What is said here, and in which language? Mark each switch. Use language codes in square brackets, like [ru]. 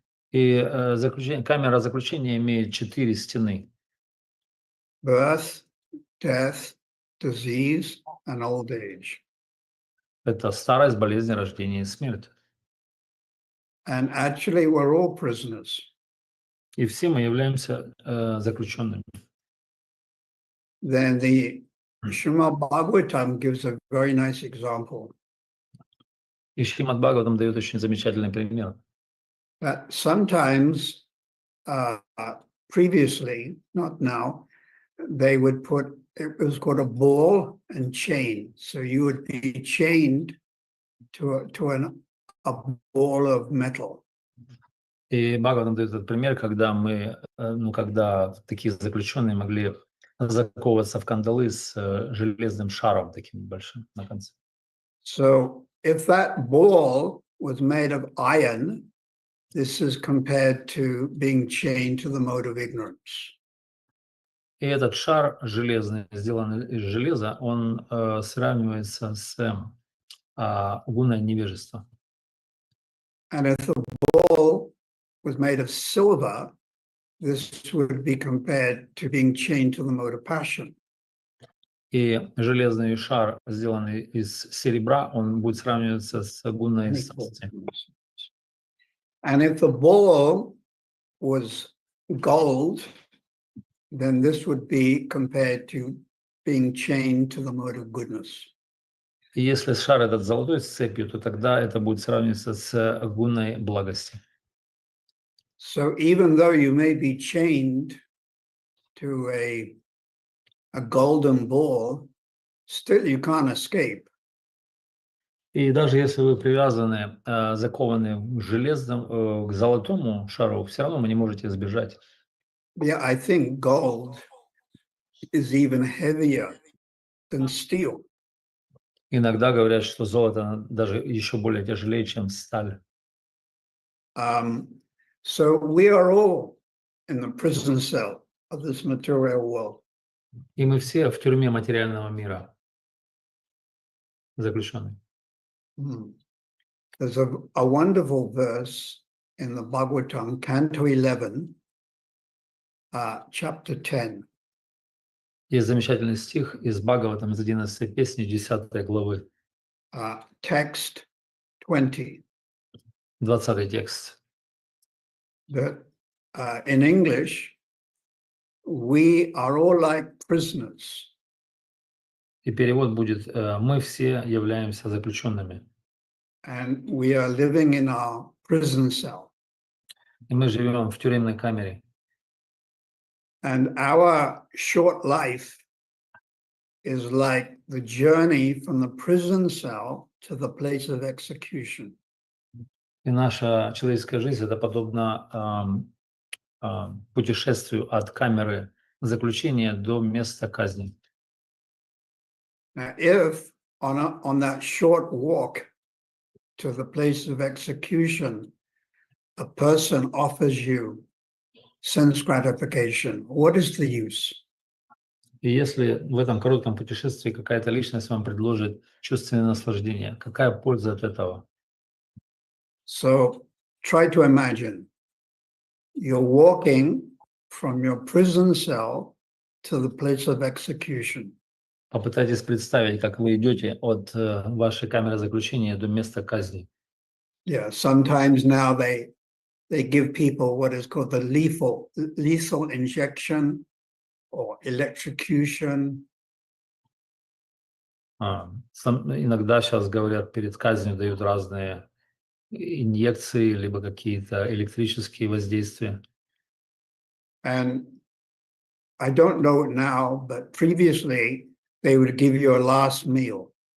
[ru] И камера заключения имеет 4 стены. [en] Birth, death, disease, and old age. [ru] Это старость, болезнь, рождение и смерть. [en] And actually, we're all prisoners. [ru] И все мы являемся заключенными. [en] Then the Srimad Bhagavatam gives a very nice example [ru] И Шримад Бхагаватам дает очень замечательный пример. [en] that sometimes, previously, not now, they would it was called a ball and chain. So you would be chained to a ball of metal. [ru] И Бхагаватам дает этот пример, когда когда такие заключенные могли заковываться в кандалы с железным шаром таким большим на конце. [en] So if that ball was made of iron, this is compared to being chained to the mode of ignorance. [ru] И этот шар железный, сделанный из железа, он сравнивается с гуной невежества. [en] And if the ball was made of silver, this would be compared to being chained to the mode of passion. [ru] И железный шар, сделанный из серебра, он будет сравниваться с гуной страсти. [en] And if the ball was gold, then this would be compared to being chained to the mode of goodness. [ru] И если шар этот золотой с цепью, то тогда это будет сравниваться с гуной благости. [en] So even though you may be chained to a golden ball, still you can't escape. [ru] И даже если вы привязаны, закованы к золотому шару, все равно вы не можете сбежать. [en] Yeah, I think gold is even heavier than steel. [ru] Иногда говорят, что золото даже еще более тяжелее, чем сталь. [en] So we are all in the prison cell of this material world. [ru] И мы все в тюрьме материального мира заключены. [en] There's a wonderful verse in the Bhagavatam, Canto 11, chapter 10. [ru] Есть замечательный стих из Бхагаватам, из 11 песни, 10 главы. [en] Text 20. [ru] 20 текст. [en] That in English, we are all like prisoners. [ru] И перевод будет: мы все являемся заключенными. [en] And we are living in our prison cell. [ru] И мы живем в тюремной камере. [en] And our short life is like the journey from the prison cell to the place of execution. [ru] И наша человеческая жизнь — это подобно путешествию от камеры заключения до места казни. [en] Now, if on that short walk to the place of execution, a person offers you sense gratification, what is the use? [ru] И если в этом коротком путешествии какая-то личность вам предложит чувственное наслаждение, какая польза от этого? [en] So try to imagine you're walking from your prison cell to the place of execution. [ru] Попытайтесь представить, как вы идете от вашей камеры заключения до места казни. [en] Yeah, sometimes now they give people what is called the lethal injection or electrocution. [ru] Иногда сейчас говорят, перед казнью дают разные инъекции, либо какие-то электрические воздействия. [en] And I don't know it now, but previously they would give you a last meal.